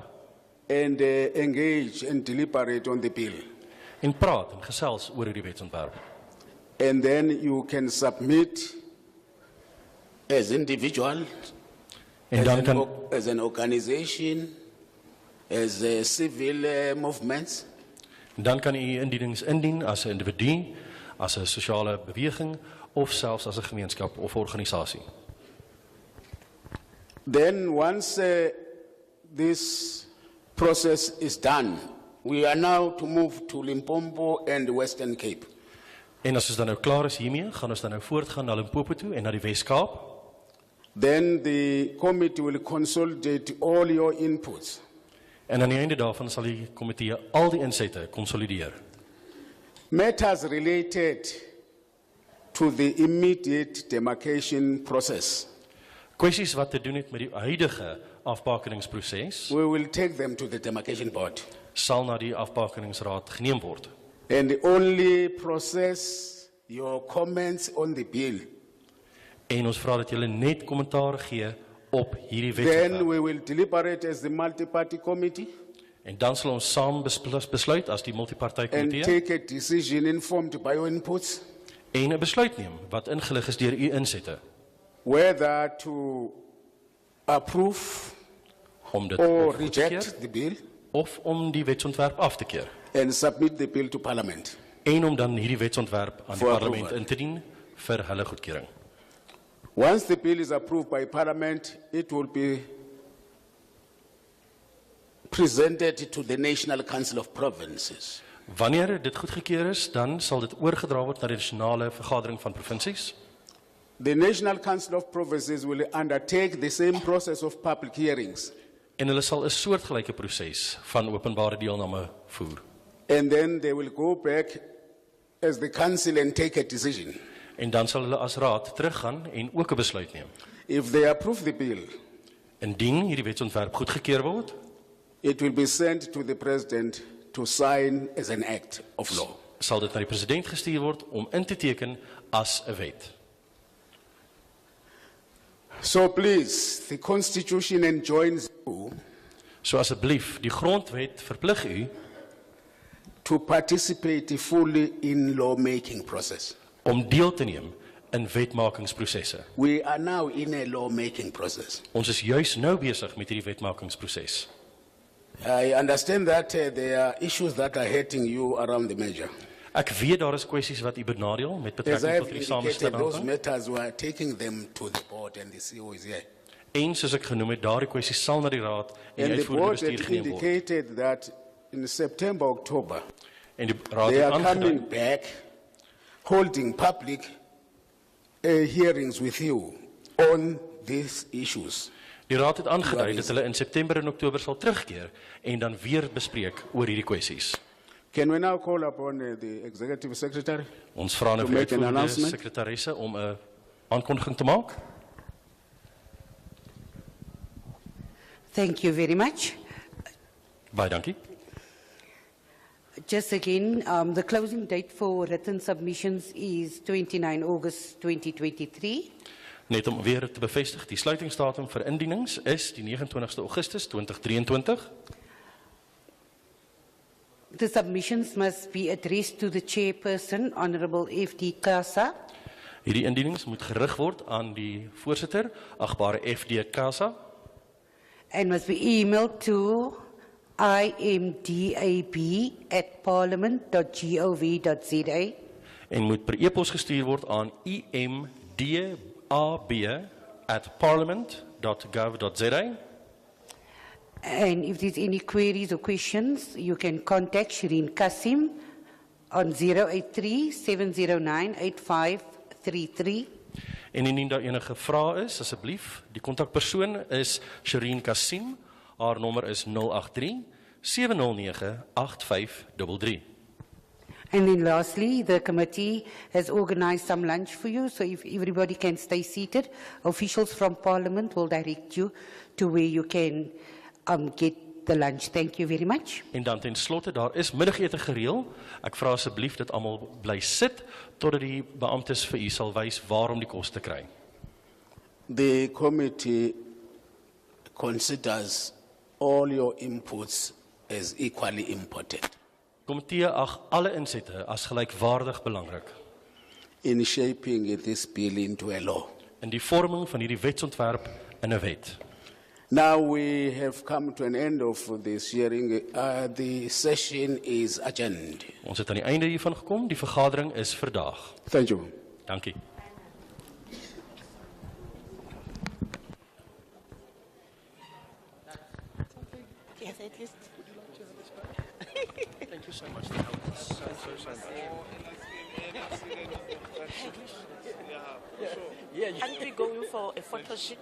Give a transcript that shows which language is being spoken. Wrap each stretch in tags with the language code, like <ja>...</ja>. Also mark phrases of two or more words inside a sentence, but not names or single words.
<en>and engage and deliberate on the bill.</en> <af>en praat en gesels oor hierdie wetsontwerp.</af> <en>And then you can submit as individual,</en> <af>En dan kan</af> <en>as an organization, as civil movements.</en> <af>Dan kan u indienings indien as 'n individu, as 'n sosiale beweging of selfs as 'n gemeenskap of organisasie.</af> <en>Then once this process is done, we are now to move to Limpopo and the Western Cape.</en> <af>En as ons dan nou klaar is hiermee, gaan ons dan nou voortgaan na Limpopo toe en na die Wes-Kaap.</af> <en>Then the committee will consolidate all your inputs.</en> <af>En aan die einde daarvan sal die komitee al die insette konsolideer.</af> <en>Matters related to the immediate demarcation process.</en> <af>Kwessies wat te doen het met die huidige afbakeningsproses,</af> <en>We will take them to the Demarcation Board.</en> <af>sal na die afbakeningsraad geneem word.</af> <en>And only process your comments on the bill.</en> <af>En ons vra dat julle net kommentaar gee op hierdie</af> <en>Then</en> <af>wetsontwerp.</af> <en>we will deliberate as the multi-party committee</en> <af>En dan sal ons saam besluit as die</af> <en>and</en> <af>multipartytjie</af> <en>take a decision informed by your inputs</en> <af>en 'n besluit neem wat ingelig is deur u insette</af> <en>whether to approve</en> <af>om dit</af> <en>or</en> <af>of goed te</af> <en>reject</en> <af>keer,</af> <en>the bill</en> <af>of om die wetsontwerp af te keer</af> <en>and submit the bill to Parliament.</en> <af>en om dan hierdie wetsontwerp aan die</af> <en>For</en> <af>parlement</af> <en>approval.</en> <af>in te dien vir hulle goedkeuring.</af> <en>Once the bill is approved by Parliament, it will be presented to the National Council of Provinces.</en> <af>Wanneer dit goedgekeur is, dan sal dit oorgedra word na die nasionale vergadering van provinsies.</af> <en>The National Council of Provinces will undertake the same process of public hearings.</en> <af>En hulle sal 'n soortgelyke proses van openbare deelname voer.</af> <en>And then they will go back as the council and take a decision.</en> <af>En dan sal hulle as raad teruggaan en ook 'n besluit neem.</af> <en>If they approve the bill,</en> <af>Indien hierdie wetsontwerp goedgekeur word,</af> <en>it will be sent to the president to sign as an act of law.</en> <af>sal dit na die president gestuur word om in te teken as 'n wet.</af> <en>So please, the Constitution enjoins you</en> <af>So asseblief, die grondwet verplig u</af> <en>to participate fully in lawmaking process.</en> <af>om deel te neem in wetmakingsprosesse.</af> <en>We are now in a lawmaking process.</en> <af>Ons is juis nou besig met hierdie wetmakingsproses.</af> <en>I understand that there are issues that are hurting you around the measure.</en> <af>Ek weet daar is kwessies wat u benadeel met</af> <en>As I</en> <af>betrekking</af> <en>have</en> <af>tot die</af> <en>indicated, those</en> <af>samestelling.</af> <en>matters we are taking them to the board and the CEO is here.</en> <af>En soos ek genoem het, daardie kwessies sal na die raad en die</af> <en>And the</en> <af>uitvoerende</af> <en>board</en> <af>bestuur</af> <en>had</en> <af>geneem word.</af> <en>indicated that in September, October,</en> <af>En die raad</af> <en>they</en> <af>het</af> <en>are</en> <af>aangedui</af> <en>coming back, holding public hearings with you on these issues.</en> <af>Die raad het aangedui dat hulle in September en Oktober sal terugkeer en dan weer bespreek oor hierdie kwessies.</af> <en>Can we now call upon the executive secretary?</en> <af>Ons vra nou</af> <en>To</en> <af>vir</af> <en>make an</en> <af>uitvoerende</af> <en>announcement?</en> <af>sekretarisse om 'n aankondiging te maak.</af> <en>Thank you very much.</en> <af>Baie dankie.</af> <en>Just again, the closing date for written submissions is 29 August 2023.</en> <af>Net om weer te bevestig, die sluitingsdatum vir indienings is die 29ste Augustus 2023.</af> <en>The submissions must be addressed to the chairperson, Honorable F.D. Kasa,</en> <af>Hierdie indienings moet gerig word aan die voorsitter, agbare FD Kasa,</af> <en>and must be emailed to imdab@parliament.gov.za.</en> <af>en moet per e-pos gestuur word aan imdab@parliament.gov.za.</af> <en>And if there's any queries or questions, you can contact Shireen Kasim on 083-709-8533.</en> <af>En indien daar enige vrae is, asseblief, die kontakpersoon is Shireen Kasim. Haar nommer is 083-709-8533.</af> <en>And then lastly, the committee has organized some lunch for you, so if everybody can stay seated, officials from Parliament will direct you to where you can get the lunch. Thank you very much.</en> <af>En dan ten slotte, daar is middagete gereël. Ek vra asseblief dat almal bly sit totdat die beamptes vir u sal wys waarom die kos te kry.</af> <en>The committee considers all your inputs as equally important</en> <af>Komitee ag alle insette as gelykwaardig belangrik</af> <en>in shaping this bill into a law.</en> <af>in die vorming van hierdie wetsontwerp in 'n wet.</af> <en>Now we have come to an end of this hearing. The session is adjourned.</en> <af>Ons het aan die einde hiervan gekom. Die vergadering is verdaag.</af> <en>Thank you.</en> <af>Dankie.</af> <en>Yes, at least. Thank you so much. Aren't we going for a photo shoot?</en>